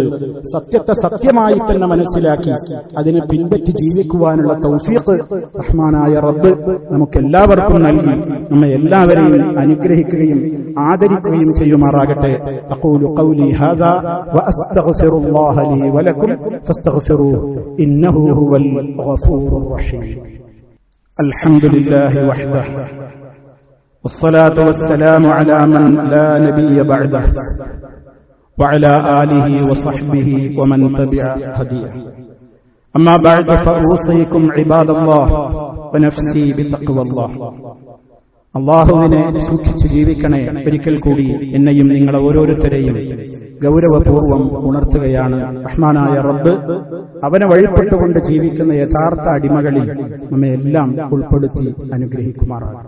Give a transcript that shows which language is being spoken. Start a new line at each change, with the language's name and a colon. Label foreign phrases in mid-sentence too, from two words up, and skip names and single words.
Malayalam: സത്യത്തെ സത്യമായി തന്നെ മനസ്സിലാക്കി അതിനെ പിൻപറ്റി ജീവിക്കുവാനുള്ള തൗഫീഖ് റഹ്മാനായ റബ്ബ് നമുക്കെല്ലാവർക്കും നൽകി നമ്മെ എല്ലാവരെയും അനുഗ്രഹിക്കുകയും ആദരിക്കുകയും ചെയ്യുമാറാകട്ടെ.
Arabic: أقول قولي هذا وأستغفر الله لي ولكم فاستغفروه إنه هو الغفور الرحيم. الحمد لله وحده والصلاة والسلام على من لا نبي بعده وعلى آله وصحبه ومن تبع هديه. أما بعد فأوصيكم عباد الله ونفسي بتقوى الله.
Malayalam: അള്ളാഹുവിനെ സൂക്ഷിച്ച് ജീവിക്കണേ. ഒരിക്കൽ കൂടി എന്നെയും നിങ്ങളെ ഓരോരുത്തരെയും ഗൗരവപൂർവം ഉണർത്തുകയാണ്. റഹ്മാനായ റബ്ബ് അവനെ വഴിപ്പെട്ടുകൊണ്ട് ജീവിക്കുന്ന യഥാർത്ഥ അടിമകളിൽ നമ്മെ എല്ലാം ഉൾപ്പെടുത്തി അനുഗ്രഹിക്കുമാറാകട്ടെ.